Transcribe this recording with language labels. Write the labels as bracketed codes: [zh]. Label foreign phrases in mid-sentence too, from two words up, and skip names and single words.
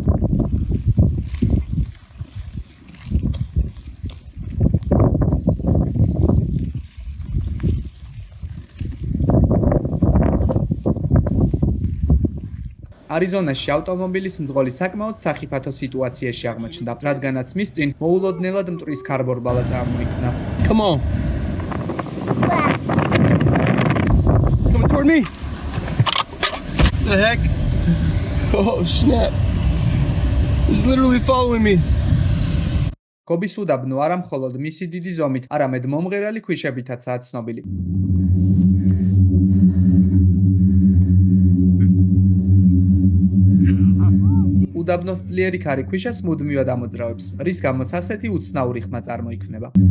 [ka] არიზონაში ავტომობილის მძღოლი საკმაოდ სახიფათო სიტუაციაში აღმოჩნდა, რადგანაც მის წინ მოულოდნელად მტვრის ქარბორბალა წარმოიქმნა. [en] Come on. It's coming toward me. The heck? Oh, snap. It's literally following me. [ka] კობის უდაბნო არა მხოლოდ მისი დიდი ზომით, არამედ მომღერალი ქვიშებითაცაა ცნობილი. უდაბნოს ძლიერი ქარი ქვიშას მუდმივად ამოძრავებს, რის გამოც ასეთი უცნაური ხმა წარმოიქმნება.